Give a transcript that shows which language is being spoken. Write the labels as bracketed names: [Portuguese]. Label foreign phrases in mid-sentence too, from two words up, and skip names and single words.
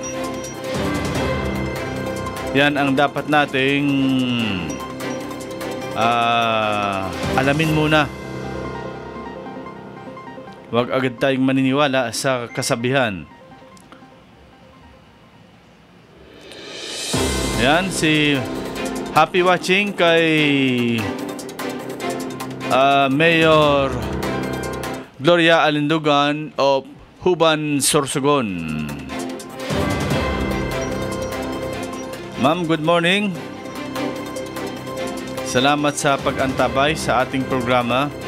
[Filipino] Yan ang dapat nating alamin muna. Huwag agad tayong maniniwala sa kasabihan. Yan, si [English] happy watching [Filipino] kay Mayor Gloria Alindugan of Huban, Sorsogon. [English] Ma'am, good morning. [Filipino] Salamat sa pag-antabay sa ating programa.